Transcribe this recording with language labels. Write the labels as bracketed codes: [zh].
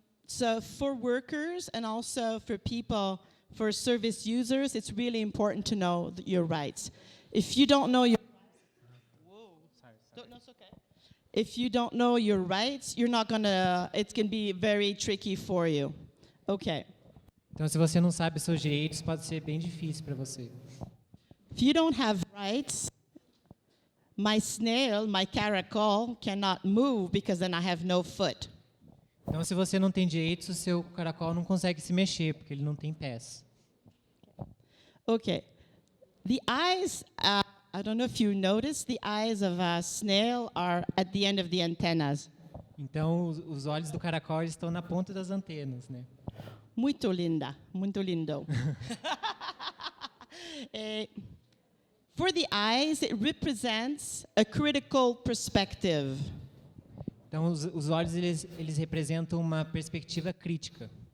[en] So for workers and also for people, for service users, it's really important to know your rights. If you don't know your it's okay. If you don't know your rights, it can be very tricky for you. Okay. [pt] Então, se você não sabe seus direitos, pode ser bem difícil para você. [en] If you don't have rights, my snail, my caracol cannot move because then I have no foot. [pt] Então, se você não tem direitos, o seu caracol não consegue se mexer, porque ele não tem pés. [en] Okay. The eyes, I don't know if you noticed, the eyes of a snail are at the end of the antennas. [pt] Então, os olhos do caracol estão na ponta das antenas, né? Muito linda, muito lindo. [en] For the eyes, it represents a critical perspective. [pt] Então, os olhos eles representam uma perspectiva crítica.